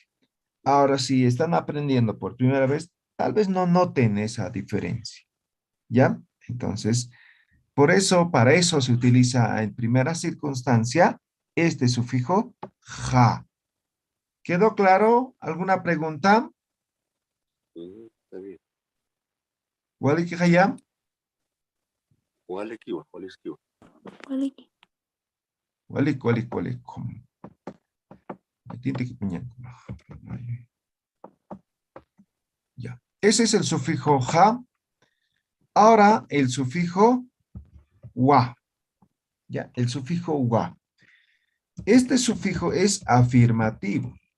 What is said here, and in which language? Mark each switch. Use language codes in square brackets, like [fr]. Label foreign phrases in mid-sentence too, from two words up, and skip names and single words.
[es] Ahora, si están aprendiendo por primera vez, tal vez no noten esa diferencia. ¿Ya? Entonces, para eso se utiliza en primera circunstancia este sufijo ja. ¿Quedó claro? ¿Alguna pregunta? Está bien. [ay] ¿Walik Hayam? [es] ¿Cuál equivo? Walik. Ya. Ese es el sufijo ja. Ahora el sufijo wa. Ya, el sufijo wa. Este sufijo es afirmativo.